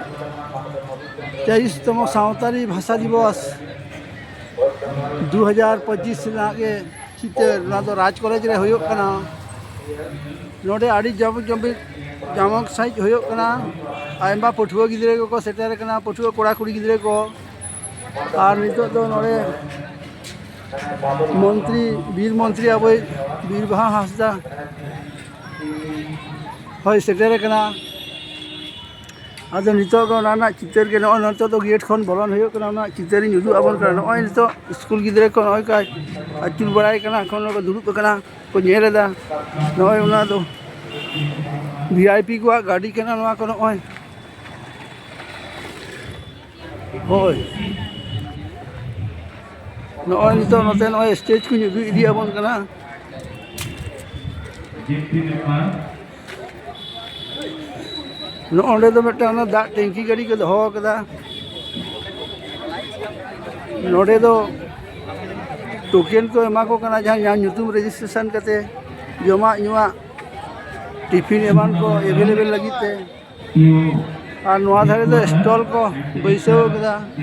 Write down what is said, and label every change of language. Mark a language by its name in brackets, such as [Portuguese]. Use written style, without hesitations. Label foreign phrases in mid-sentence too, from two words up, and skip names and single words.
[Santali] 23तम सावतारी [Hindi] भाषा दिवस [Santali] 2025 के चित्तर ना तो राज कॉलेज रे होयो कना नोडे आड़ी जमक साइज होयो कना आयमा पठुआ गिदरे को सेटर कना पठुआ कोड़ा कुड़ी गिदरे को और नितो तो नोडे मंत्री वीर मंत्री अब बीरबहा हांसदा हय सेटर कना आदो नितो को ना चित्तर के नतो तो गेट खन बोलन होयो कना ना चित्तरी उदु आबन कना नय नितो स्कूल गिदरे को नय का अचुल बड़ाय कना खन को दुरुप कना को नेरेदा नय उना दो वीआईपी को गाड़ी कना नवा को नय होय नय नितो नते नय स्टेज को उदु इदी आबन कना नोडे तो मिट्टा दा टैंकी गाड़ी को दहो कदा नोडे तो टोकन को एमा को कना जहां ᱧᱩᱛᱩᱢ रजिस्ट्रेशन करते जमा ᱧᱩᱣᱟ टिफिन एमान को अवेलेबल लगीते और नवा धारे तो स्टॉल को बैसव कदा